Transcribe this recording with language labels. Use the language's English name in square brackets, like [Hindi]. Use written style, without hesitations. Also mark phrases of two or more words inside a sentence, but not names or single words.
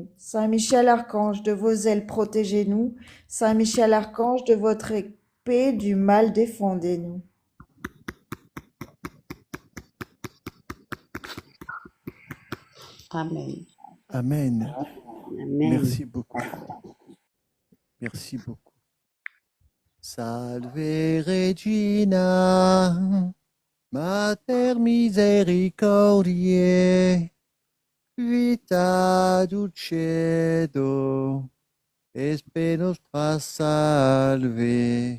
[French] Saint Michel Archange, de vos ailes protégez-nous. Saint Michel Archange, de votre épée du mal défendez-nous. Amen. Amen. Amen. Merci beaucoup. Merci beaucoup. [Latin] Salve Regina, Mater misericordiae, vita dulcedo, espe nostra salve.